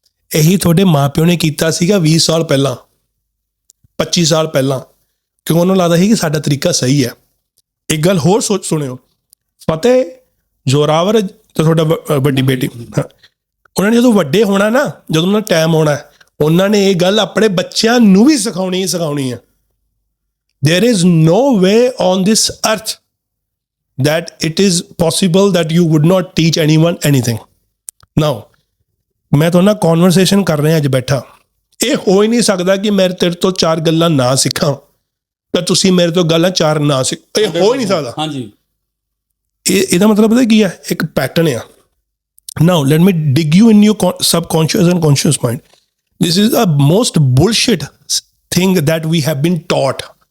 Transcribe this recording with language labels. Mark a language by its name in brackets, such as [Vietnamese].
[Punjabi] ਇਹੀ ਤੁਹਾਡੇ ਮਾਪਿਓ ਨੇ ਕੀਤਾ ਸੀਗਾ 20 ਸਾਲ ਪਹਿਲਾਂ, 25 ਸਾਲ ਪਹਿਲਾਂ, ਕਿਉਂਕਿ ਉਹਨਾਂ ਨੂੰ ਲੱਗਦਾ ਸੀ ਕਿ ਸਾਡਾ ਤਰੀਕਾ ਸਹੀ ਹੈ। ਇੱਕ ਗੱਲ ਹੋਰ ਸੁਣਿਓ, ਫਤਿਹ ਜ਼ੋਰਾਵਰ ਤੇ ਤੁਹਾਡਾ ਵੱਡੀ ਬੇਟੀ, ਉਹਨਾਂ ਨੇ ਜਦੋਂ ਵੱਡੇ ਹੋਣਾ ਨਾ, ਜਦੋਂ ਉਹਨਾਂ ਦਾ ਟਾਈਮ ਆਉਣਾ, ਉਹਨਾਂ ਨੇ ਇਹ ਗੱਲ ਆਪਣੇ ਬੱਚਿਆਂ ਨੂੰ ਵੀ ਸਿਖਾਉਣੀ ਹੈ। [English] There is no way on this earth that it is possible that you would not teach anyone anything. [Punjabi] Now, ਮੈਂ ਤੁਹਾਡੇ ਨਾਲ ਕਨਵਰਸੇਸ਼ਨ ਕਰ ਰਿਹਾ ਅੱਜ ਬੈਠਾ, ਇਹ ਹੋ ਹੀ ਨਹੀਂ ਸਕਦਾ ਕਿ ਮੈਂ ਤੇਰੇ ਤੋਂ 4 ਗੱਲਾਂ ਨਾ ਸਿੱਖਾਂ ਤਾਂ ਤੁਸੀਂ ਮੇਰੇ ਤੋਂ ਗੱਲਾਂ 4 ਨਾ ਸਿੱਖ, ਇਹ ਹੋ ਹੀ ਨਹੀਂ ਸਕਦਾ। ਹਾਂਜੀ, ਇਹਦਾ ਮਤਲਬ ਪਤਾ ਕੀ ਆ, ਇੱਕ ਪੈਟਰਨ ਆ। [English] Now let me dig you in your subconscious and conscious mind. This is the most bullshit thing that we have been taught.